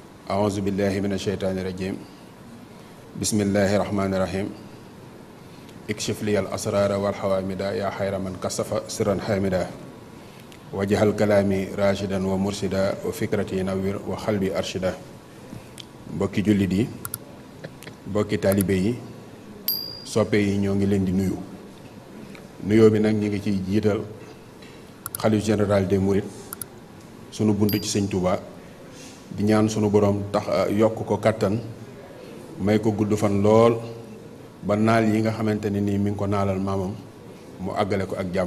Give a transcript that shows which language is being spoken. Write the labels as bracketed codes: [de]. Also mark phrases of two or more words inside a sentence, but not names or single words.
[ar] أعوذ بالله من الشيطان الرجيم بسم الله الرحمن الرحيم اكشف لي الأسرار والحوامدا يا خير من كشف سرا حامدا وجعل كلامي راشدا ومرشدا وفكرتي نوير وقلبي أرشدا [wo] mbokki jullit yi mbokki taalibe yi soppe yi ñoo ngi leen di nuyu nuyoo bi nag ñu ngi ciy jiital xalif [fr] général des mourides [wo] sunu buntu ci sëñ Touba di ñaan sunu borom tax yokk ko kattan may ko gudd fan lool ba naal yi nga xamante ne nii mi ngi ko naalal maamam mu àggale ko ak jàmm.